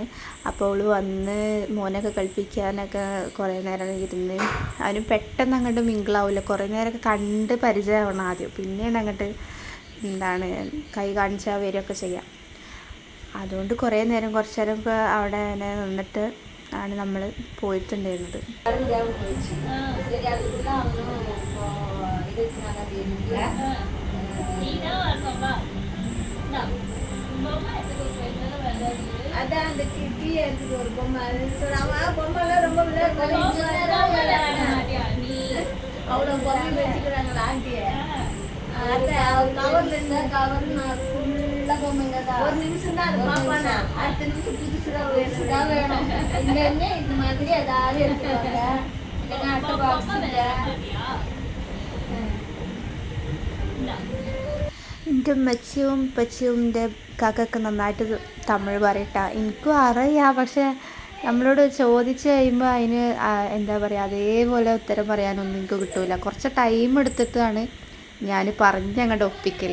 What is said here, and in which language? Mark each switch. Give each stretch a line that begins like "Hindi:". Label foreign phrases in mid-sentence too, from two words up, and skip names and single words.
Malayalam: അപ്പോൾ അവൾ വന്ന് മോനൊക്കെ കളിപ്പിക്കാനൊക്കെ കുറേ നേരം ഇരുന്ന്. അവന് പെട്ടെന്ന് അങ്ങോട്ട് മിങ്കിളാവില്ല, കുറേ നേരമൊക്കെ കണ്ട് പരിചയമാവണം ആദ്യം, പിന്നെയാണ് അങ്ങോട്ട് എന്താണ് കൈ കാണിച്ചാൽ വരികയൊക്കെ ചെയ്യാം. അതുകൊണ്ട് കുറേ നേരം കുറച്ച് നേരം ഇപ്പോൾ അവിടെ നിന്നിട്ട് ആണ് നമ്മൾ പോയിട്ടുണ്ടായിരുന്നത്.
Tamil: அதான் அந்த டிவி எடுத்துட்டு ஒரு பொம்மை பொம்மைலாம் ரொம்ப அவ்வளோ பொம்மை வச்சுக்கிறாங்களா ஆண்டிய கவர்ல இருந்தா கவர் ஃபுல்லா பொம்மைங்க தான். ஒரு நிமிஷம் தான் அது பாப்பானா, அடுத்த நிமிஷம் புதுசுதான் வேணும். இங்க இந்த மாதிரி ஏதாவது எடுத்துவாங்க, இல்லைன்னா அடுத்த பாக்ஸ்.
Malayalam: എൻ്റെ ഉമ്മച്ചിയും ഉപ്പച്ചിയും എൻ്റെ കാക്കൊക്കെ നന്നായിട്ട് തമിഴ് പറയട്ടാ. എനിക്കും അറിയാം, പക്ഷെ നമ്മളോട് ചോദിച്ച് കഴിയുമ്പോൾ അതിന് എന്താ പറയുക അതേപോലെ ഉത്തരം പറയാനൊന്നും എനിക്ക് കിട്ടില്ല. കുറച്ച് ടൈം എടുത്തിട്ടാണ് ഞാൻ പറഞ്ഞങ്ങോട്ട് ഒപ്പിക്കൽ.